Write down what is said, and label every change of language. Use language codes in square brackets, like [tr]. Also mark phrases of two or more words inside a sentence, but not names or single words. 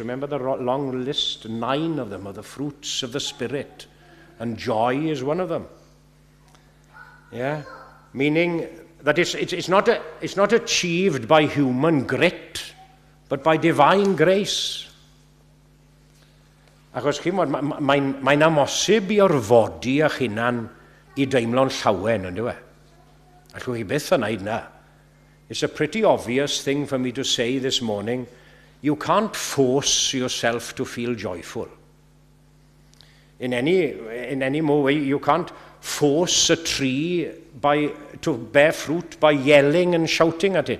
[en] Remember the long list, 9 of them are the fruits of the Spirit. And joy is one of them. Yeah? Meaning that it's not achieved by human grit, but by divine grace. [cy] Achos chi'n modd, mae'n amosib i orfodi a'ch hunan I deimlo'n llawen, ynddo e? Allwch chi byth yn neud na. [en] It's a pretty obvious thing for me to say this morning. You can't force yourself to feel joyful. In any more way, you can't force a tree to bear fruit by yelling and shouting at it.